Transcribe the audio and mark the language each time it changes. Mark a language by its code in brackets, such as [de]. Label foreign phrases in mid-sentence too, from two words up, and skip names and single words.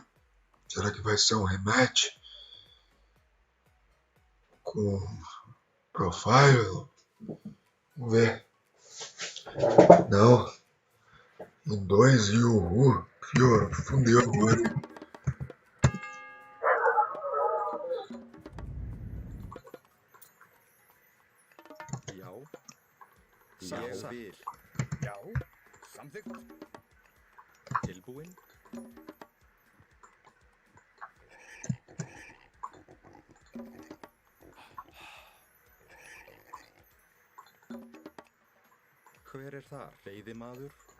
[pt] Será que vai ser um rematch? Com Profile? Vamos ver. Não. Em 2 e o pior, fundeu agora. [is] Já. Ég vil. Já. Samþykkt. Tilbúin. Hver er þar? Veiðimaður.